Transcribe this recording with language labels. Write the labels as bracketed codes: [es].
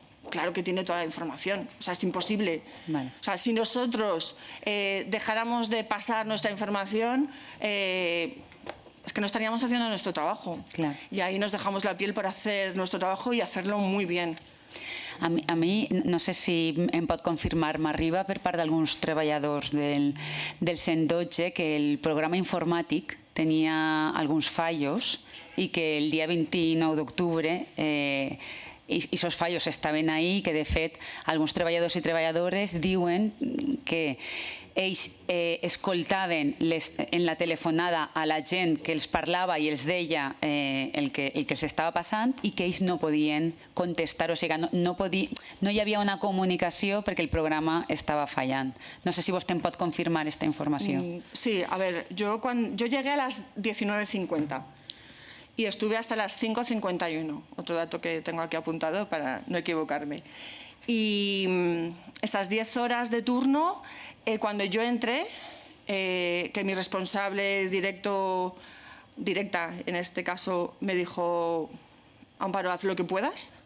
[es] Claro que tiene toda la información, o sea, es imposible. Vale. O sea, si nosotros dejáramos de pasar nuestra información, es que no estaríamos haciendo nuestro trabajo. Claro. Y ahí nos dejamos la piel para hacer nuestro trabajo y hacerlo muy bien. [ca] A mi, no sé si em pot confirmar, m'arriba per part d'alguns treballadors del 112 que el programa informàtic tenia alguns fallos i que el dia 29 d'octubre i aquests fallos estaven ahí, que de fet alguns treballadors i treballadores diuen que ells escoltaven en la telefonada a la gent que els parlava i els deia el que s'estava passant i que ells no podien contestar, o sigui, no hi havia una comunicació perquè el programa estava fallant. No sé si vostè em pot confirmar aquesta informació. [es] Sí, a ver, yo llegué a las 19:50. Y estuve hasta las 5:51, otro dato que tengo aquí apuntado para no equivocarme. Y estas 10 horas de turno, cuando yo entré, que mi responsable directa, en este caso, me dijo: Amparo, haz lo que puedas.